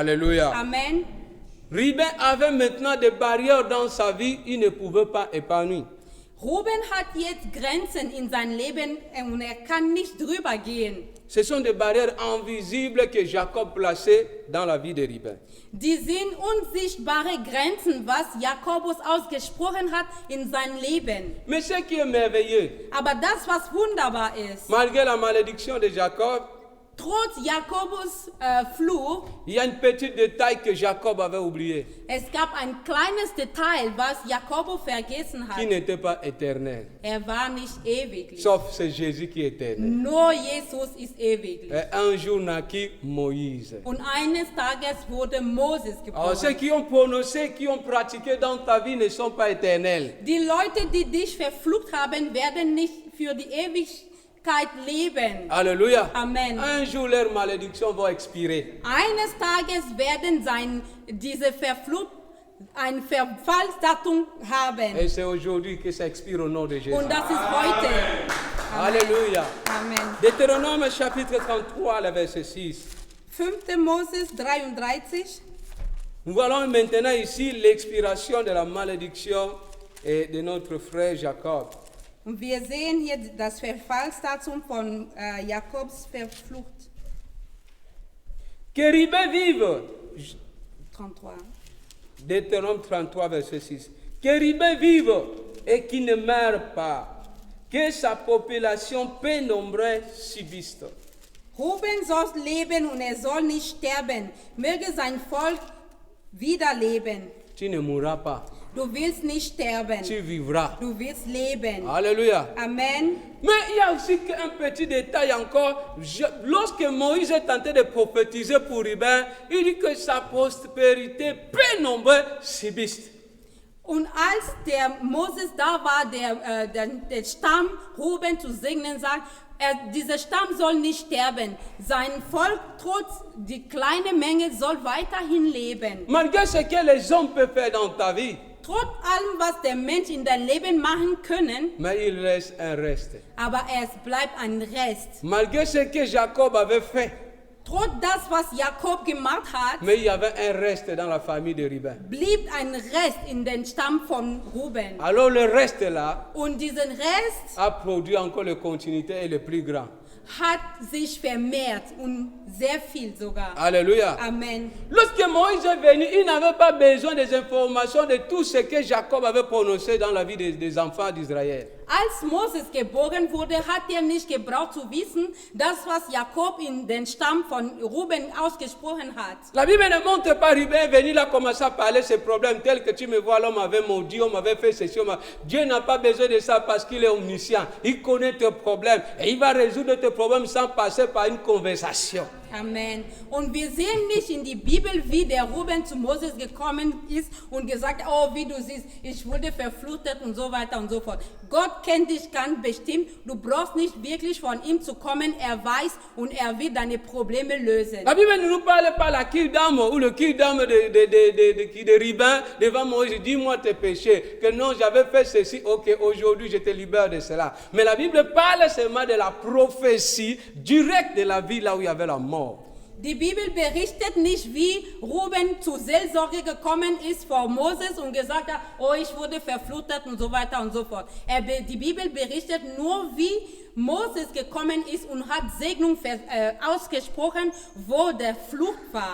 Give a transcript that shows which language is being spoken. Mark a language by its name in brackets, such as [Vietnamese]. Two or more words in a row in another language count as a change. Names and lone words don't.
[French] Alléluia. Amen. Ruben avait maintenant des barrières dans sa vie, il ne pouvait pas épanouir. [German] Ruben hat jetzt Grenzen in sein Leben und er kann nicht drüber gehen. [French] Ce sont des barrières invisibles que Jacob plaçait dans la vie de Ruben. [German] Die sind unsichtbare Grenzen, was Jakobus ausgesprochen hat in sein Leben. [French] Mais ce qui est merveilleux, [German] Aber das, was wunderbar ist, [French] malgré la malédiction de Jacob, [German] trotz Jakobus Fluch, [French] il y a un petit détail que Jacob avait oublié, [German] es gab ein kleines Detail, was Jakobus vergessen [French] qui [German] hat. [French] n'était pas éternel. [German] Er war nicht ewiglich. [French] Sauf c'est Jésus qui est éternel. [German] Nur Jesus ist ewiglich. [French] Et un jour naquit Moïse. [German] Und eines Tages wurde Moses [French] Alors ceux [German] geboren. [French] qui ont prononcé, qui ont pratiqué dans ta vie ne sont pas éternels. [German] Die Leute, die dich verflucht haben, werden nicht für die Ewigkeit leben. [French] Alléluia. Amen. Un jour leur malédiction va expirer. [German] Eines Tages werden diese Verflucht ein Verfallsdatum haben. [French] Et c'est aujourd'hui que ça expire au nom de Jésus. [German] Und das ist heute. [French] Amen. Alléluia. Amen. Deutéronome chapitre 33, le verset 6. [German] 5. Moses 33. [French] Nous voyons maintenant ici l'expiration de la malédiction de notre frère Jacob. [German] Und wir sehen hier das Verfallsdatum von Jakobs Verflucht. [French] Que Ruben vive. 33. Deutéronome 33, verset 6. Que Ruben vive et qu'il ne meure pas. Que sa population peu nombreuse subsiste. [German] Ruben soll leben und er soll nicht sterben. Möge sein Volk wieder leben. [French] Tu ne mourras pas. [German] Du willst nicht sterben. [French] Tu vivras. [German] Du willst leben. [French] Alléluia. Amen. Mais il y a aussi un petit détail encore. Lorsque Moïse est tenté de prophétiser pour Ruben, il dit que sa postérité peu nombreuse subsiste. [German] Und als der Moses da war, der Stamm Ruben zu segnen, sagt, dieser Stamm soll nicht sterben. Sein Volk, trotz die kleine Menge, soll weiterhin leben. [French] Malgré ce que les hommes peuvent faire dans ta vie, [German] Trotz allem, was der Mensch in dein Leben machen können, [French] mais il reste un reste. [German] aber es bleibt ein Rest. [French] Malgré ce que Jacob avait fait, [German] Trotz das, was Jakob gemacht hat, [French] mais il y avait un reste dans la famille de Ruben. [German] blieb ein Rest in den Stamm von Ruben. [French] Alors le reste là [German] Und diesen Rest [French] a produit encore la continuité et le plus grand. [German] hat sich vermehrt und sehr viel sogar. [French] Alléluia. Amen. Lorsque Moïse est venu, il n'avait pas besoin des informations de tout ce que Jacob avait prononcé dans la vie des enfants d'Israël. [German] Als Moses geboren wurde, hat er nicht gebraucht zu wissen, das, was Jakob in den Stamm von Ruben ausgesprochen hat. [French] La Bible ne montre pas Ruben venir là commencer à parler de ces problèmes tels que tu me vois, l'homme avait maudit, on m'avait fait ceci. Dieu n'a pas besoin de ça parce qu'il est omniscient. Il connaît tes problèmes et il va résoudre tes problèmes sans passer par une conversation. Amen. [German] Und wir sehen nicht in die Bibel, wie der Ruben zu Moses gekommen ist und gesagt, oh, wie du siehst, ich wurde verflucht und so weiter und so fort. Gott kennt dich ganz bestimmt. Du brauchst nicht wirklich von ihm zu kommen. Er weiß und er wird deine Probleme lösen. [French] La Bible ne nous parle pas la kill-dame ou le kill-dame de Ruben devant Moïse. Dis-moi tes péchés. Que non, j'avais fait ceci. Ok, aujourd'hui je te libère de cela. Mais la Bible parle seulement de la prophétie directe de la vie là où il y avait la mort. [German] Die Bibel berichtet nicht, wie Ruben zur Seelsorge gekommen ist vor Moses und gesagt hat, oh, ich wurde verflutet und so weiter und so fort. Die Bibel berichtet nur, wie Moses gekommen ist und hat Segnung ausgesprochen, wo der Fluch war.